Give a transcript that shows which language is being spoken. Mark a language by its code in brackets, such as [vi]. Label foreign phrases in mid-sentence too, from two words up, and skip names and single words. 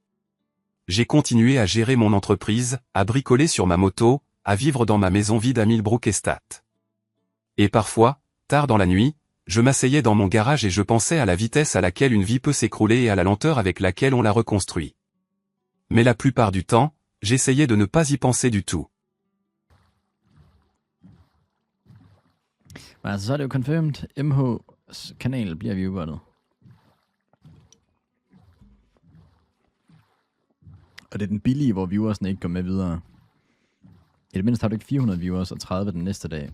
[fr] J'ai continué à gérer mon entreprise, à bricoler sur ma moto, à vivre dans ma maison vide à Millbrook Estate. Et parfois, tard dans la nuit, je m'asseyais dans mon garage et je pensais à la vitesse à laquelle une vie peut s'écrouler et à la lenteur avec laquelle on la reconstruit. Mais la plupart du temps, j'essayais de ne pas y penser du tout. [da] Altså, så er det jo confirmed. MH's kanal bliver viewbottet. Og det er den billige, hvor viewersen ikke går med videre. I det mindste har du ikke 400 viewers og 30 den næste dag.